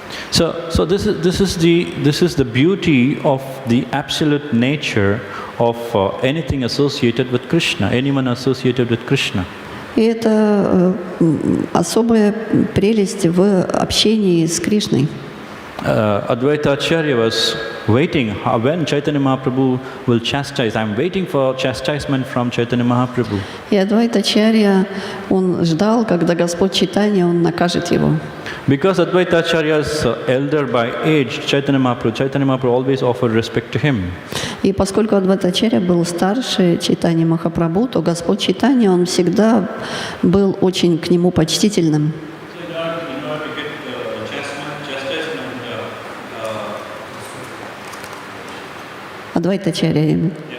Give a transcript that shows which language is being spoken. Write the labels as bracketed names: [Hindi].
[English] So this is the beauty of the absolute nature of anything associated with Krishna, anyone associated with Krishna. [Russian] И это особая прелесть в общении с Кришной. [English] Advaita Acharya was waiting when Chaitanya Mahaprabhu will chastise. I'm waiting for chastisement from Chaitanya Mahaprabhu. [Russian] И Адвайта-ачарья, он ждал, когда Господь Чайтанья, он накажет его. [English] Because Advaita Acharya is elder by age, Chaitanya Mahaprabhu always offered respect to him. [Russian] И поскольку Адвайта-ачарья был старше Чайтаньи Махапрабху, то Господь Чайтанья, он всегда был очень к нему почтительным. Адвайта-ачарья.